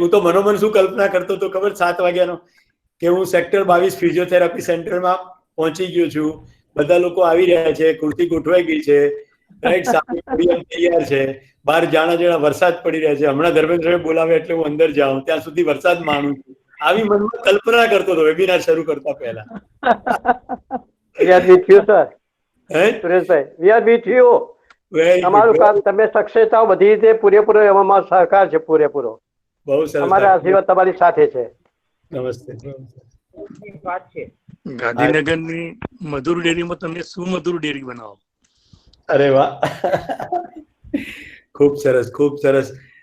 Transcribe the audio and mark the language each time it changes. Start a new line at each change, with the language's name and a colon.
Gujarati: હું તો મનોમન શું કલ્પના કરતો હતો ખબર, 7 વાગ્યાનો, કે હું સેક્ટર 22 ફિઝિયોથેરાપી સેન્ટરમાં પહોંચી ગયો છું, બધા લોકો આવી રહ્યા છે, કુર્તી ગોઠવાઈ ગઈ છે, રાઈટ, સામે પોડિયમ તૈયાર છે, બહાર જાણા વરસાદ પડી રહ્યા છે, હમણાં ધર્મેન્દ્રભાઈ બોલાવે એટલે હું અંદર જાઉં, ત્યાં સુધી વરસાદ માણું છું. આવી મનમાં કલ્પના કરતો હતો વેબિનાર શરૂ કરતા પહેલા.
English: We are with you, sir. Sureshbhai, we are with you.
Gujarati: તમારું કામ તમે સક્સેસ થાવ બધી રીતે પૂરેપૂરો એમાં સહકાર છે પૂરેપૂરો. બહુ સરસ. અમારા આશીર્વાદ તમારી સાથે છે. નમસ્તે. વાત છે ગાંધીનગરની મધુર ડેરીમાં તમે શું મધુર ડેરી બનાવો? અરે વાહ, ખૂબ સરસ, ખૂબ સરસ.